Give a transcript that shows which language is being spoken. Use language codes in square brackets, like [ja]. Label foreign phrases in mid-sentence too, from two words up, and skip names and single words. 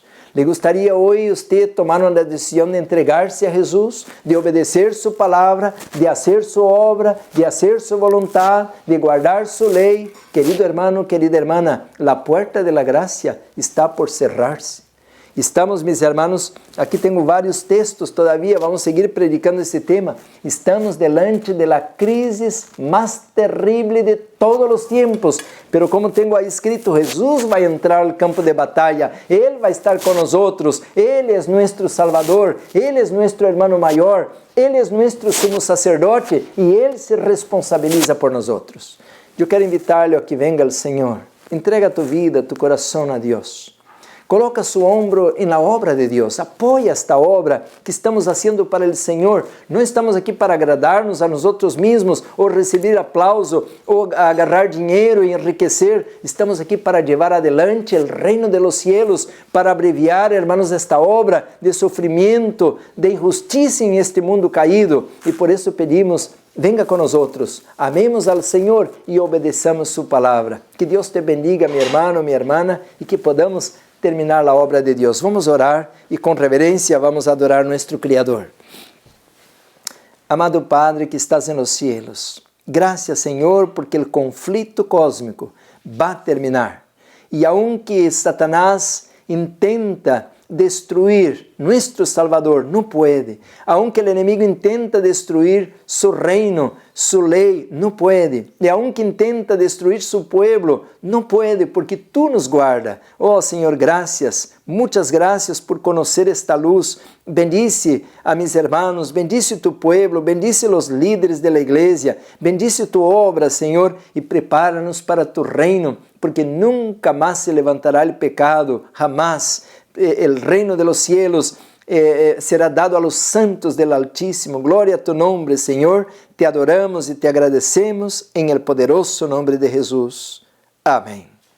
[es] ¿Le gustaría hoy usted tomar una decisión de entregarse a Jesús, de obedecer su palabra, de hacer su obra, de hacer su voluntad, de guardar su ley? Querido hermano, querida hermana, la puerta de la gracia está por cerrarse. Estamos, mis hermanos, [pt] aqui tenho vários textos todavia, vamos seguir predicando esse tema. Estamos delante da crise mais terrível de todos os tempos, pero como tenho aí escrito, Jesus vai entrar ao campo de batalha, Ele vai estar com nós, Ele é nosso Salvador, Ele é nosso irmão maior, Ele é nosso sumo sacerdote e Ele se responsabiliza por nós. Eu quero invitar-lhe a [es] que venga [pt] ao Senhor, [es] entrega tu vida, tu [pt] coração a Deus. [es] Coloca su ombro en la obra de Dios, apoya esta obra que estamos haciendo para el Señor. No estamos aquí para agradarnos a nosotros mismos o recibir aplauso o agarrar dinero y enriquecer. Estamos aquí para llevar adelante el reino de los cielos, para abreviar, hermanos, esta obra de sufrimiento, de injusticia en este mundo caído. Y por eso pedimos, venga con nosotros, amemos al Señor y obedezamos su palabra. Que Dios te bendiga, mi hermano, mi hermana, y que podamos terminar [pt] a obra de Deus. Vamos orar e com reverência vamos adorar nosso Criador. [es] Amado Padre que estás nos cielos, [pt] graças, Senhor, porque o conflito cósmico vai terminar. [es] E aunque Satanás intenta destruir nuestro Salvador, [pt] não pode. Aunque o inimigo intenta destruir su reino, su lei, não pode. [es] E aunque intenta destruir su pueblo, [pt] não pode, porque tu nos guarda. Oh Senhor, graças, muitas graças por conhecer esta luz. [es] Bendice a mis hermanos, bendice tu pueblo, [pt] bendice os líderes da igreja, bendice tu obra, Senhor, e prepara-nos para tu reino, porque nunca mais se levantará o pecado, jamás. [es] El reino de los cielos será dado a los santos del Altísimo. Gloria a tu nombre, Señor. Te adoramos y te agradecemos en el poderoso nombre de Jesús. Amén.